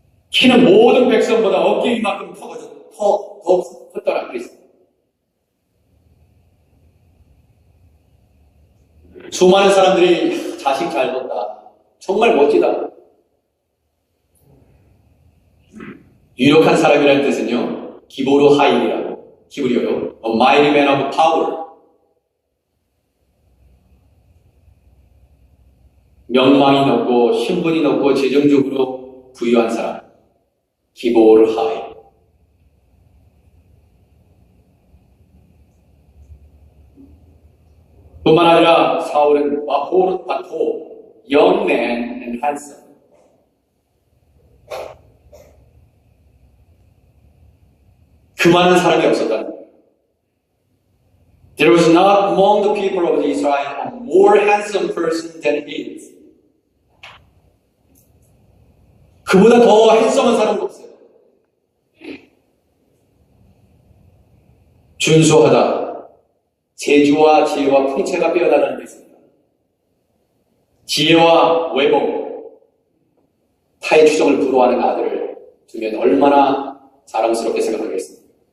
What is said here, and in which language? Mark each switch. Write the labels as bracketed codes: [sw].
[ko] 키는 모든 백성보다 어깨 위만큼 더 컸더라 그랬습니다. 수많은 사람들이 자식 잘 뒀다. 정말 멋지다. 유력한 사람이라는 뜻은요, 기보로 하인이라고. 히브리어로 [en] A mighty man of power. [ko] 명망이 높고 신분이 높고 재정적으로 부유한 사람. 기보로 하인. 뿐만 아니라 사울은 바토, [en] young man and handsome. [ko] 그 많은 사람이 없었다는 거예요. [en] There was not among the people of Israel a more handsome person than he is. [ko] 그보다 더 핸섬한 사람도 없어요. 준수하다. 재주와 지혜와 풍채가 빼어나가는 데 있습니다. 지혜와 외모, 타의 추정을 부러워하는 아들을 두면 얼마나 자랑스럽게 생각하겠습니까?